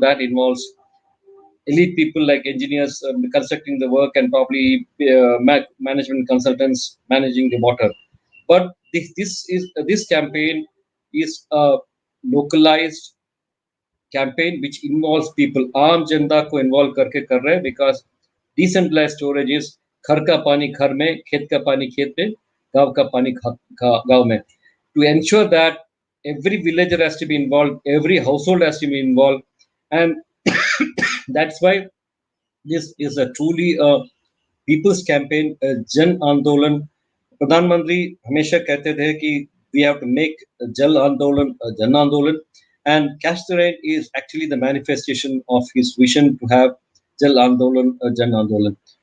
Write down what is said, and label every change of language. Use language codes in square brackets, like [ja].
[en] That involves elite people like engineers constructing the work, and probably management consultants managing the water. But this campaign is a localized campaign which involves people. [hi] आम जनता को involve करके कर रहे हैं, [en] because decentralized storage is [hi] घर का पानी घर में, खेत का पानी खेत में, गांव का पानी गांव में. [en] To ensure that every villager has to be involved, every household has to be involved, and that's why this is a truly a people's campaign, a Jan Andolan. [hi] प्रधानमंत्री हमेशा कहते थे कि [en] we have to make Jal Andolan a Jan Andolan, and Catch the Rain is actually the manifestation of his vision to have Jal Andolan a Jan Andolan.